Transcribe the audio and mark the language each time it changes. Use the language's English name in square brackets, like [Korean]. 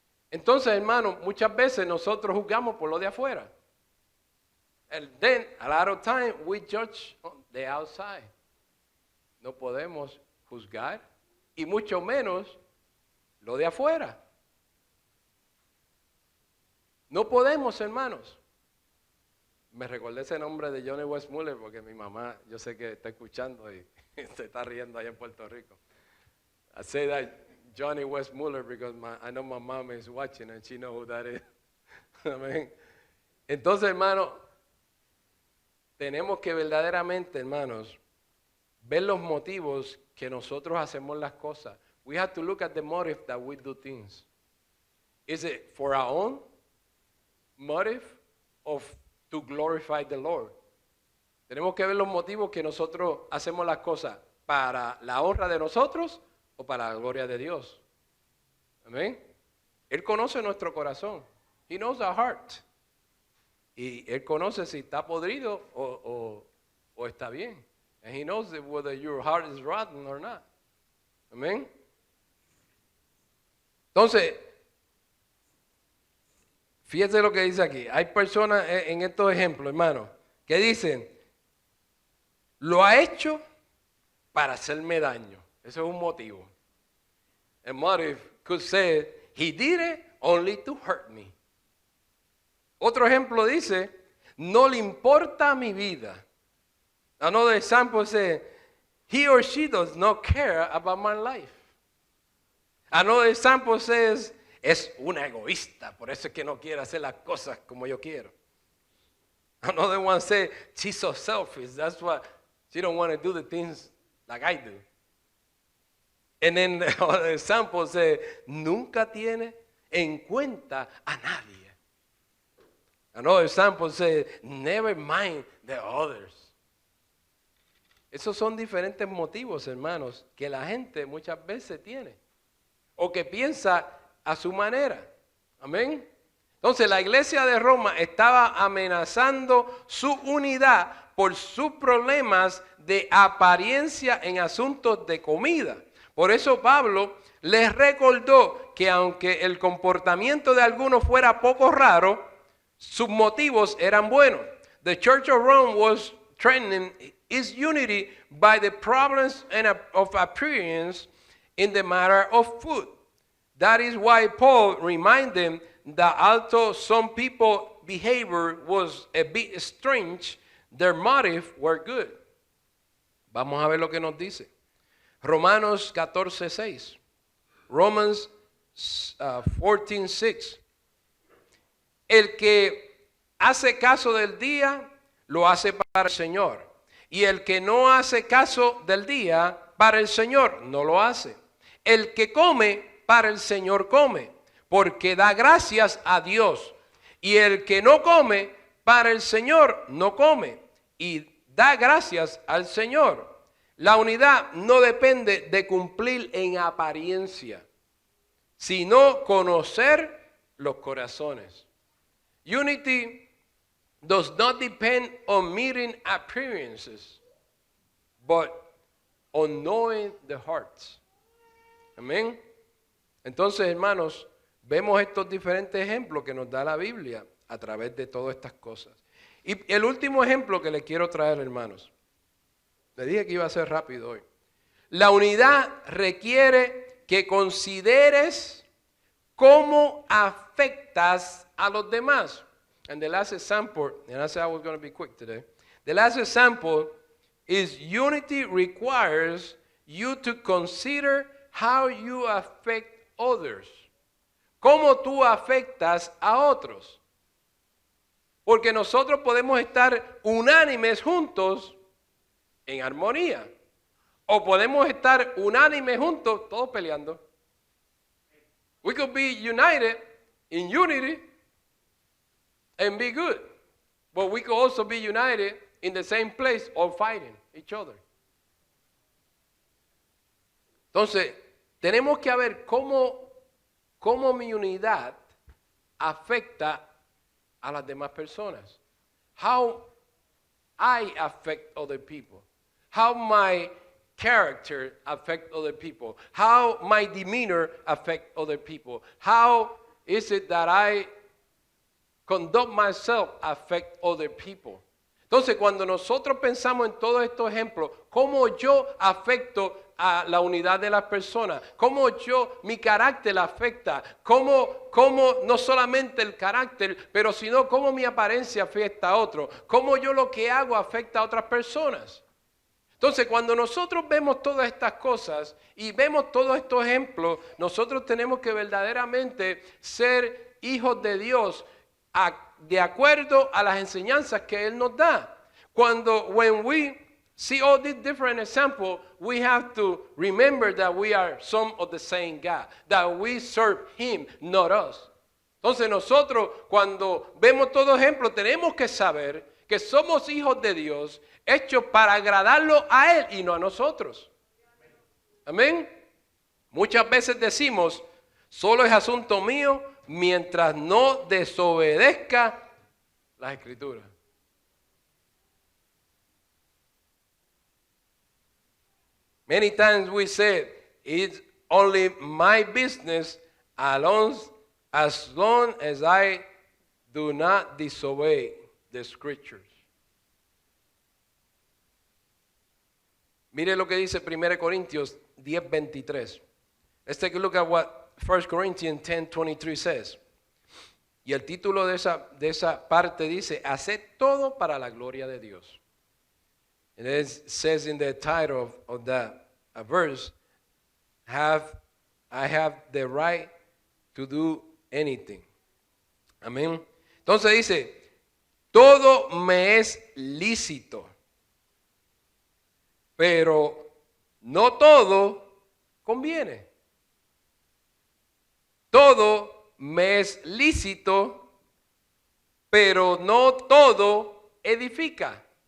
[Spanish] Entonces, hermano, muchas veces nosotros juzgamos por lo de afuera. [English] And then, a lot of time, we judge on the outside. [Spanish] No podemos juzgar, y mucho menos lo de afuera. No podemos, hermanos. Me recordé ese nombre de Johnny Westmuller porque mi mamá, yo sé que está escuchando y se está riendo allá en Puerto Rico. [English] I say that Johnny Westmuller because I know my mom is watching and she knows who that is. [Spanish] Amén. Entonces, hermano, tenemos que verdaderamente, hermanos, ver los motivos que nosotros hacemos las cosas. [English] we have to look at the motive that we do things. Is it for our own motive or to glorify the Lord? [Spanish] Tenemos que ver los motivos que nosotros hacemos las cosas para la honra de nosotros o para la gloria de Dios. Amén. Él conoce nuestro corazón. [English] He knows our heart. [Spanish] Y Él conoce si está podrido o está bien. [English] And He knows whether your heart is rotten or not. [Spanish] Amén. Entonces, fíjate lo que dice aquí. Hay personas en estos ejemplos, hermanos, que dicen, lo ha hecho para hacerme daño. Eso es un motivo. [English] A motive could say, he did it only to hurt me. [Spanish] Otro ejemplo dice, no le importa mi vida. [English] Another example says, he or she does not care about my life. Another example says, [Spanish] es una egoísta, por eso es que no quiere hacer las cosas como yo quiero. [English] Another one says, she's so selfish, that's why she don't want to do the things like I do. And then the other example says, [Spanish] nunca tiene en cuenta a nadie. [English] Another example says, never mind the others. [Spanish] Esos son diferentes motivos, hermanos, que la gente muchas veces tiene. O que piensa a su manera. Amén. Entonces la iglesia de Roma estaba amenazando su unidad por sus problemas de apariencia en asuntos de comida. Por eso Pablo les recordó que aunque el comportamiento de algunos fuera poco raro, sus motivos eran buenos. [English] The Church of Rome was threatening its unity by the problems of appearance in the matter of food. That is why Paul reminded them that although some people's behavior was a bit strange, their motives were good. [Spanish] Vamos a ver lo que nos dice. Romanos 14:6. [English] Romans 14:6. [Spanish] El que hace caso del día, lo hace para el Señor. Y el que no hace caso del día, para el Señor, no lo hace. El que come, para el Señor come, porque da gracias a Dios. Y el que no come, para el Señor no come, y da gracias al Señor. La unidad no depende de cumplir en apariencia, sino conocer los corazones. [English] Unity does not depend on meeting appearances, but on knowing the hearts. [Spanish] Amén. Entonces, hermanos, vemos estos diferentes ejemplos que nos da la Biblia a través de todas estas cosas. Y el último ejemplo que les quiero traer, hermanos, le dije que iba a ser rápido hoy. La unidad requiere que consideres cómo afectas a los demás. [English] And the last example, and I said I was going to be quick today. The last example is unity requires you to consider how you affect others. [Spanish] Cómo tú afectas a otros. Porque nosotros podemos estar unánimes juntos en armonía. O podemos estar unánimes juntos todos peleando. [English] We could be united in unity and be good. But we could also be united in the same place or fighting each other. [Spanish] Entonces, tenemos que ver cómo mi unidad afecta a las demás personas. [English] How I affect other people. How my character affect other people. How my demeanor affect other people. How is it that I conduct myself affect other people. [Spanish] Entonces, cuando nosotros pensamos en todos estos ejemplos, cómo yo afecto a la unidad de las personas, cómo mi carácter afecta, cómo no solamente el carácter, pero sino cómo mi apariencia afecta a otros, cómo yo lo que hago afecta a otras personas. Entonces, cuando nosotros vemos todas estas cosas y vemos todos estos ejemplos, nosotros tenemos que verdaderamente ser hijos de Dios de acuerdo a las enseñanzas que Él nos da. [English] When we see all these different examples, we have to remember that we are some of the same God, that we serve Him, not us. [Spanish] Entonces nosotros cuando vemos todo ejemplo tenemos que saber que somos hijos de Dios, hechos para agradarlo a Él y no a nosotros. Amén. Muchas veces decimos, solo es asunto mío mientras no desobedezca las Escrituras. [English] Many times we say, it's only my business as long as I do not disobey the Scriptures. [Spanish] Mire lo que dice 1 Corintios 10:23. [English] Let's take a look at what 1 Corinthians 10:23 says. [Spanish] Y el título de esa parte dice, haced todo para la gloria de Dios. [English] And it says in the title of that verse, I have the right to do anything. [Spanish] Amén. Entonces dice, todo me es lícito, pero no todo conviene. Todo me es lícito, pero no todo edifica.